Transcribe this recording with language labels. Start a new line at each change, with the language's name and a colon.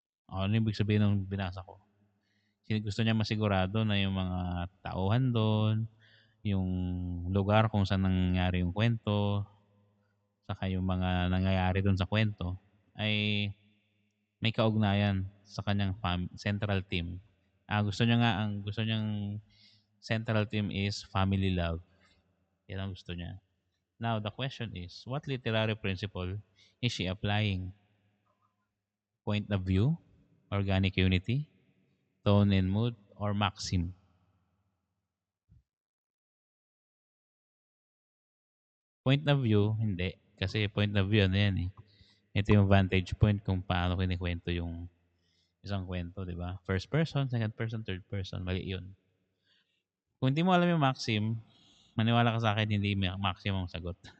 Filipino: Ano ibig sabihin ng binasa ko? Gusto niya masigurado na yung mga tauhan doon, yung lugar kung saan nangyari yung kwento, saka yung mga nangyayari doon sa kwento, ay may kaugnayan sa kanyang central theme. Gusto niyang
English: central theme is family love.
Filipino: Yan ang gusto niya.
English: Now, the question is, what literary principle is she applying? Point of view, organic unity, tone and mood, or maxim?
Filipino: Point of view, hindi. Kasi point of view, ano yan eh. Ito yung vantage point kung paano kinikwento yung isang kwento, di ba?
English: First person, second person, third person.
Filipino: Mali yun. Kung hindi mo alam yung maxim, maniwala ka sa akin, hindi maxim ang sagot.